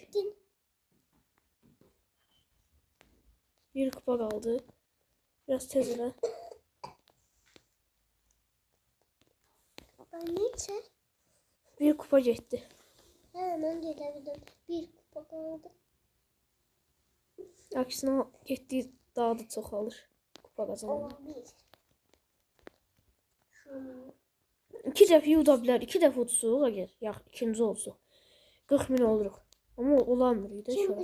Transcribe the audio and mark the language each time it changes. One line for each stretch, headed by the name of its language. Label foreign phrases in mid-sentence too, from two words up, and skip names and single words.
Turkish: Bir kupa kaldı.
Azerbaijani: Biraz tez elə.
Turkish: Neyse.
Azerbaijani: Bir kupa getdi.
Turkish: Hemen gelebilirim. Bir kupa kaldı.
Azerbaijani: Əksinə getdiyi daha da çoxalır. Kupa qazanır.
Turkish: Olabilir. Şunu.
Azerbaijani: 2 dəfə uda bilər. 2 dəfə udsuq əgər. Yox, ikinci olsuq. 40 min oluruq. Amma olamırıq da Kim